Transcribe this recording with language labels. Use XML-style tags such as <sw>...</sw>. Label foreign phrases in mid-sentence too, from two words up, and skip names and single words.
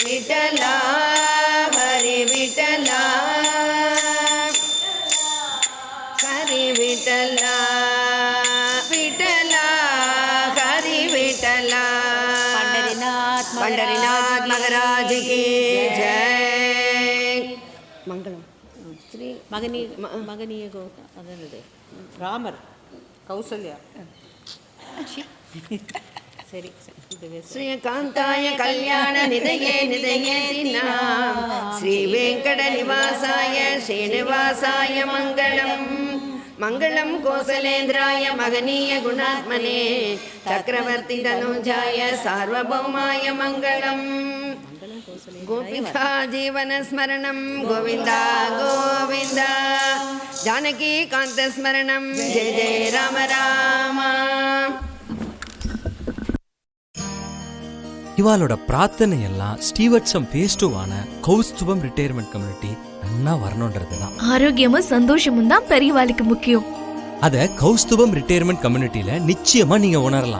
<hi>விட்டலா ஹரி விட்டலா ஹரி விட்டலா விட்டலா ஹரி விட்டலா पंढरीनाथ महाराज की जय मंगलम श्री</hi> <ta>மகனிய அதாவது ராமர் கௌசல்யா சரி</ta> <sa>श्रीकांताय कल्याण निधये निधयेतिना श्री वेंकट निवासाय श्रीनिवासाय मंगलम मंगलम कौसलेन्द्राय महनीय गुणात्मने चक्रवर्ती तनुजाय सार्वभौमाय मंगलम गोपिका जीवन स्मरणं गोविंदा गोविंदा जानकी कांत स्मरणं जय जय राम राम</sa> <ta>இவாளோட பிரார்த்தனை எல்லாம் ஸ்டீவர்ட்ஸம் ஃபேஸ் 2 கௌஸ்துபம் ரிட்டையர்மெண்ட் கம்யூனிட்டி நன்னா வரணுன்றதுதான். ஆரோக்கியமும் சந்தோஷமும் தான் பெரியவாளுக்கு முக்கியம். அத கௌஸ்துபம் ரிட்டையர்மெண்ட் கம்யூனிட்டியில நிச்சயமா நீங்க உணரலாம்.</ta>